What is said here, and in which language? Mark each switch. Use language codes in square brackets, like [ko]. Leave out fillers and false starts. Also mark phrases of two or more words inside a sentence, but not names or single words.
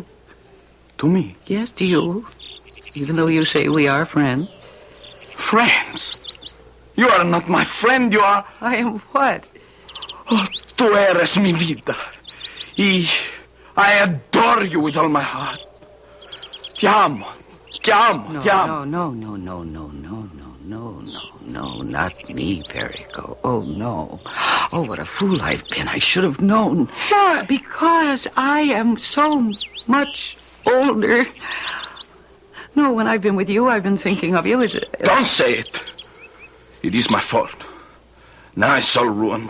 [en] To me? Yes, to you. Even though you say we are friends. Friends? You are not my friend, you are... I am what? [es] Oh, tú eres mi vida. [en] I adore you with all my heart. [es] Te amo. Te amo. No, te amo. [en] No. no, not me, Perico. Oh, no. Oh, what a fool I've been. I should have known. Why? Because I am so much older. No, when I've been with you, I've been thinking of you as a... Don't say it. It is my fault. Now it's all ruined.